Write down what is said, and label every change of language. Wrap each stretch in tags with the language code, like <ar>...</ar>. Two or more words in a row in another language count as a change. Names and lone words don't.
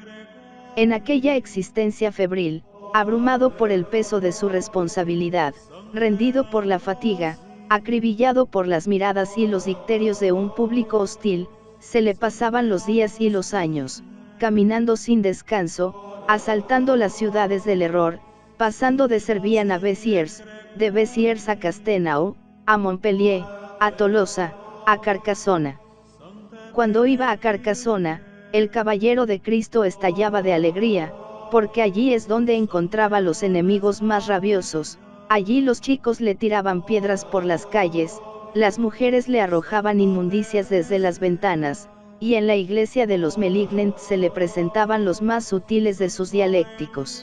<es>En aquella existencia febril, abrumado por el peso de su responsabilidad, rendido por la fatiga, Acribillado por las miradas y los dicterios de un público hostil, se le pasaban los días y los años, caminando sin descanso, asaltando las ciudades del error, pasando de Servien a Béziers, de Béziers a Castenau, a Montpellier, a Tolosa, a Carcassona. Cuando iba a Carcassona, el caballero de Cristo estallaba de alegría, porque allí es donde encontraba los enemigos más rabiosos. Allí los chicos le tiraban piedras por las calles, las mujeres le arrojaban inmundicias desde las ventanas, y en la iglesia de los Malignants se le presentaban los más sutiles de sus dialécticos.</es>